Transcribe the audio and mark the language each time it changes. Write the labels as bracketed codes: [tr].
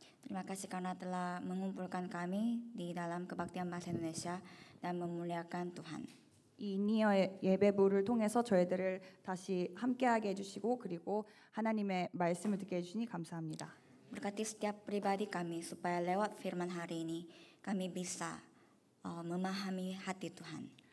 [id] Terima kasih karena telah mengumpulkan kami di dalam kebaktian bahasa Indonesia dan memuliakan Tuhan. [ko] 이 니어 예배부를 통해서 저희들을 다시 함께하게 해주시고 그리고 하나님의 말씀을 듣게 해주시니 감사합니다. [id] Berkati setiap pribadi kami supaya lewat firman hari ini kami bisa memahami hati Tuhan.